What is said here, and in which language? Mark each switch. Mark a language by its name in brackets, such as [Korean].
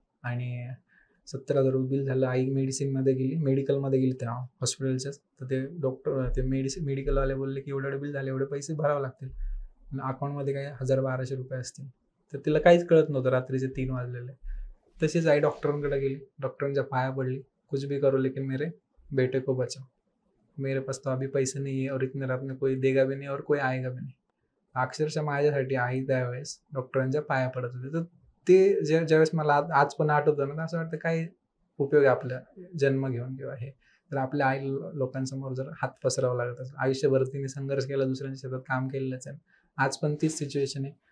[Marathi] आणि 70,000 बिल झालं. आई मेडिकलमध्ये गेली त्या हॉस्पिटलच्याच. तर ते डॉक्टर ते मेडिकलवाले बोलले की एवढे बिल झाले, एवढे पैसे भरावे लागतील. अकाउंटमध्ये काही 1,000-1,200 असतील. तर तिला काहीच कळत नव्हतं, रात्रीचे 3 वाजलेले. तशीच आई डॉक्टरांकडे गेली, डॉक्टरांच्या पाया पडली. [Hindi] कुछ भी करो लेकिन मेरे बेटे को बचाओ, मेरे पास तो अभी पैसे नहीं है और इतने रात में कोई देगा भी नहीं और कोई आएगा भी नाही. [Marathi] अक्षरशः माझ्यासाठी आई त्यावेळेस डॉक्टरांच्या पाया पडत होते. तर ते ज्यावेळेस मला आज पण आठवतं ना, असं वाटतं काय उपयोग आहे आपला जन्म घेऊन किंवा हे. तर आपल्या आई लोकांसमोर जर हात पसरावा लागत असेल, आयुष्यभर तिने संघर्ष केला, दुसऱ्यांच्या शेतात काम केलेलंच आहे, आज पण तीच सिच्युएशन आहे.